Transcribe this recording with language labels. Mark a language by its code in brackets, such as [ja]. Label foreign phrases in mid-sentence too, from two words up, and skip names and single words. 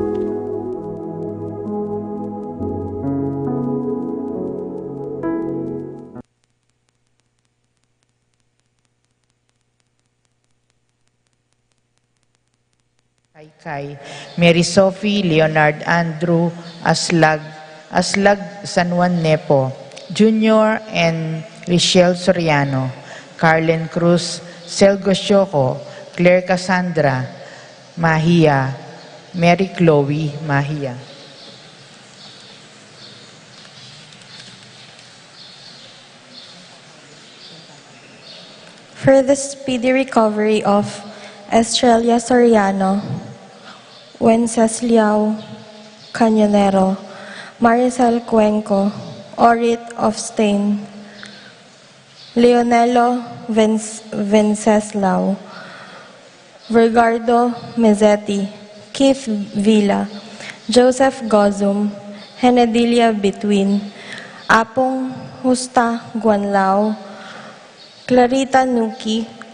[en] Kay Mary Sophie, Leonard Andrew, Aslag San Juan Nepo, Junior and Richelle Soriano, Carlen Cruz, Selgo Sioco, Claire Cassandra, Mahia, Mary Chloe Mahia. For the speedy recovery of Estrella Soriano, Wencesliao Cañonero, Maricel Cuenco, Orit of Stain, Leonelo Venceslao, Vergardo Mezzetti, Keith Villa, Joseph Gozum, Henedilia Between, Apong Justa Guanlao, Clarita Nuki,